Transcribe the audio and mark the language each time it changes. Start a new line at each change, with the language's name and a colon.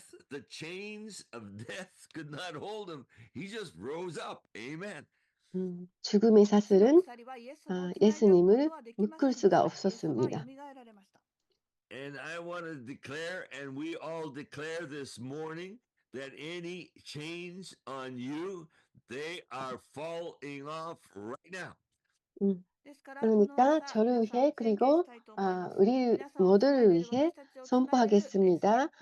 English: The chains of death could not hold him. He just rose up. Amen.
Korean: 죽음의 사슬은 예수님을 묶을 수가 없었습니다.
English: And I want to declare, and we all declare this morning, that any chains on you, they are falling off right now.
Korean: 그러니까 저를 위해 그리고 우리 모두를 위해 선포하겠습니다.